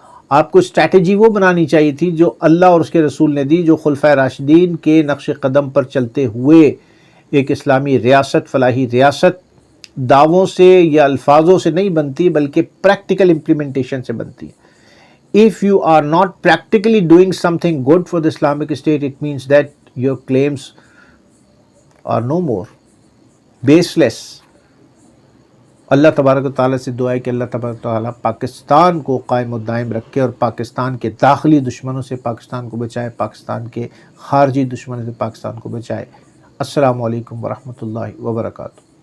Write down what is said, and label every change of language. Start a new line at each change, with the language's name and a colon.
Urdu: آپ کو اسٹریٹجی وہ بنانی چاہیے تھی جو اللہ اور اس کے رسول نے دی, جو خلفائے راشدین کے نقش قدم پر چلتے ہوئے ایک اسلامی ریاست, فلاحی ریاست دعووں سے یا الفاظوں سے نہیں بنتی بلکہ پریکٹیکل امپلیمنٹیشن سے بنتی ہے.
English: If you are not practically doing something good for the Islamic State, it means that your claims are no more, baseless.
Urdu: اللہ تبارک و تعالیٰ سے دعا ہے کہ اللہ تبارک و تعالیٰ پاکستان کو قائم و دائم رکھے اور پاکستان کے داخلی دشمنوں سے پاکستان کو بچائے، پاکستان کے خارجی دشمنوں سے پاکستان کو بچائے۔ السلام علیکم ورحمۃ اللہ وبرکاتہ۔